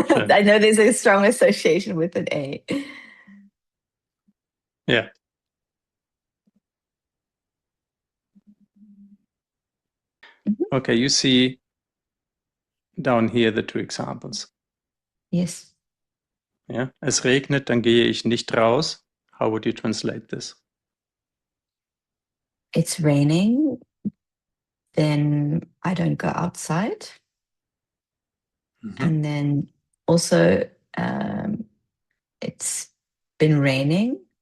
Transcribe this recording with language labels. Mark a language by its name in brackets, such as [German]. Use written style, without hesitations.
[English] I know there's a strong association with an A. Yeah. Okay, you see down here the two examples. Yes. Yeah. [German] Es regnet, dann gehe ich nicht raus. [English] How would you translate this? It's raining, then I don't go outside. And then also it's been raining.